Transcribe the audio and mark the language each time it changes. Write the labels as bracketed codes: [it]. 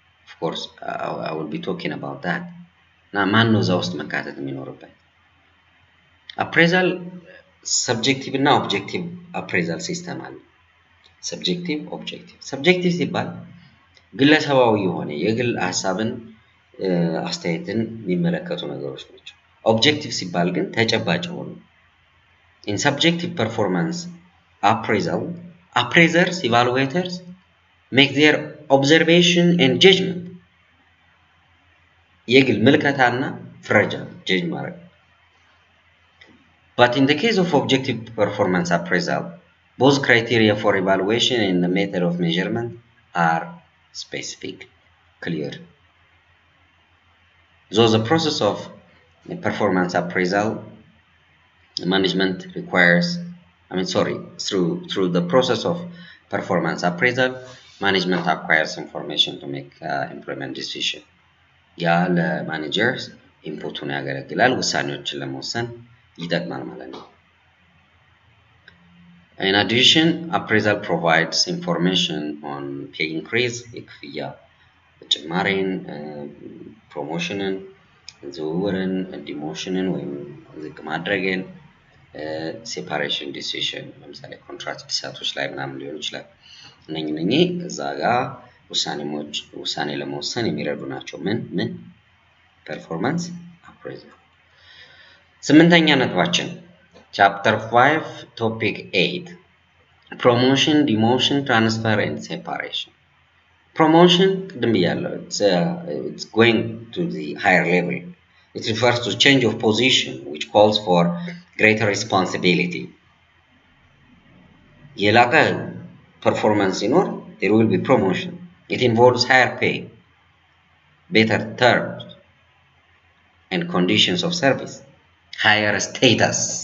[en] Of course I will be talking about that. [am] እና ማን ነው እዛ ውስጥ መካተት የሚኖርበት? appraisal subjective እና objective appraisal system አለ። subjective objective subjective ሲባል ግለሰባዊ የሆነ የግል ሐሳብን አስተያየትን የሚመለከቱ ነገሮች ናቸው። objective ሲባል ግን ተጨባጭ ሆኖ [en] in subjective performance appraisal appraisers evaluators make their observation and judgment [am] የግል ምልከታና ፍረጃ ጀጅ ማድረግ። [en] but in the case of objective performance appraisal both criteria for evaluation and the method of measurement are specific, clear. So the process of performance appraisal management requires through the process of performance appraisal management acquires information to make employment decision. [am] ያ ለማኔጀርስ ኢንፑቱን ያገለግላል ውሳኔዎችን ለመወሰን ይጠቅማል ማለት ነው። [en] In addition, appraisal provides information on pay increase, [am] የክፍያ ጭማሪን፣ ፕሮሞሽንን፣ ዝውውርን፣ ዲሞሽንን ወይም ዝቅ ማድረግን፣ ሴፓሬሽን ዲሲዥን ለምሳሌ ኮንትራክት ዲሳቶች ላይ ምናምን ሊሆን ይችላል። እነኚህ እዛ ጋር ውሳኔ ለመወሰን የሚረዱ ናቸው። ምን ፐርፎርማንስ አፕሬዛል። 8ኛ ነጥባችን ቻፕተር 5 ቶፒክ 8 ፕሮሞሽን ዲሞሽን ትራንስፈር ኤንድ ሴፓሬሽን። ፕሮሞሽን ቅድም ብያለሁ [en] it's going to the higher level. It refers to change of position which calls for greater responsibility. [am] የላቀ ፐርፎርማንስ ሲኖር [en] there will be promotion. It involves higher pay, better terms and conditions of service, higher status.